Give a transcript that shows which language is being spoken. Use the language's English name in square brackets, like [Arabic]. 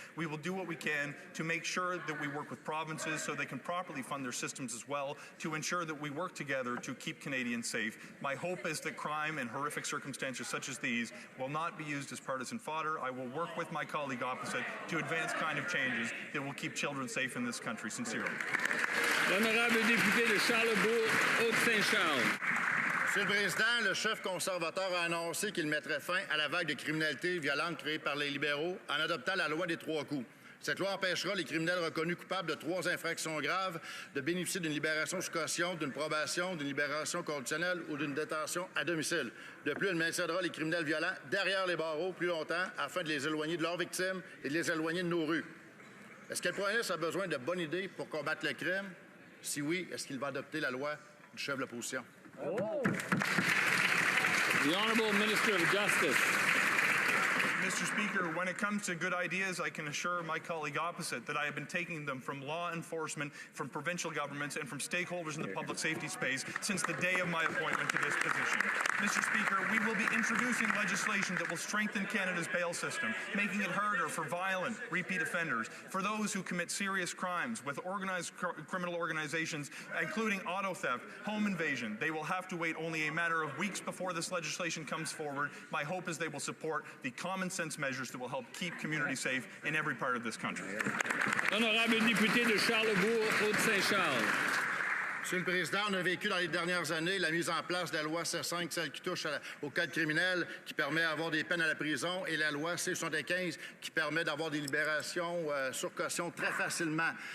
[English] We will do what we can to make sure that we work with provinces so they can properly fund their systems as well, to ensure that we work together to keep Canadians safe. My hope is that crime and horrific circumstances such as these will not be used as partisan fodder. I will work with my colleague opposite to advance kind of changes that will keep children safe in this country. Sincerely. [French] L'honorable député de Charlebourg, Haute-Saint-Charles. Monsieur le Président, le chef conservateur a annoncé qu'il mettrait fin à la vague de criminalité violente créée par les libéraux en adoptant la loi des 3 coups. Cette loi empêchera les criminels reconnus coupables de 3 infractions graves de bénéficier d'une libération sous caution, d'une probation, d'une libération conditionnelle ou d'une détention à domicile. De plus, elle maintiendra les criminels violents derrière les barreaux plus longtemps afin de les éloigner de leurs victimes et de les éloigner de nos rues. Est-ce que le Premier ministre a besoin de bonnes idées pour combattre le crime? Si oui, est-ce qu'il va adopter la loi du chef de l'opposition? [English] The Honourable Minister of Justice. Mr. Speaker, when it comes to good ideas, I can assure my colleague opposite that I have been taking them from law enforcement, from provincial governments, and from stakeholders in the public safety space since the day of my appointment to this position. Mr. Speaker, we will be introducing legislation that will strengthen Canada's bail system, making it harder for violent repeat offenders, for those who commit serious crimes with organized criminal organizations, including auto theft, home invasion. They will have to wait only a matter of weeks before this legislation comes forward. My hope is they will support the common sense measures that will help keep communities safe in every part of this country. [French] Honorable député de Charlesbourg, Haute-Saint-Charles. Monsieur le Président, on a vécu dans les dernières années la mise en place de la loi C5, celle qui touche au code criminel, qui permet d'avoir des peines à la prison, et la loi C75, qui permet d'avoir des libérations sur caution très facilement.